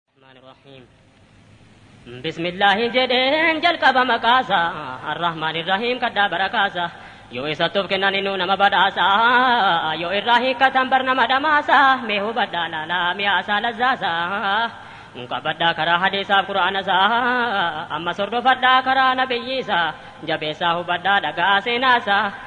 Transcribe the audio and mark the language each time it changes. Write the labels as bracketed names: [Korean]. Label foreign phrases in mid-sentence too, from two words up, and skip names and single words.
[Arabic] الرحمن الرحيم. بسم الله [Oromo] jedheen jalqaba maqaasa. [Arabic] الرحمن الرحيم [Oromo] kadhaa barakaasa. Yoo isa tuuf kennan inuu nama badhaasa. Yoo irraa hiikkatan bar nama dhamaasa. Mee hubadhaa laalaa mi'aasaa lazzaasa. Qabadhaa karaa hadiisaaf qura'aanasaa. Amma sordofadhaa karaa nabiyyiisaa. Jabeessaa hubadhaa dhagaa seenaasaa.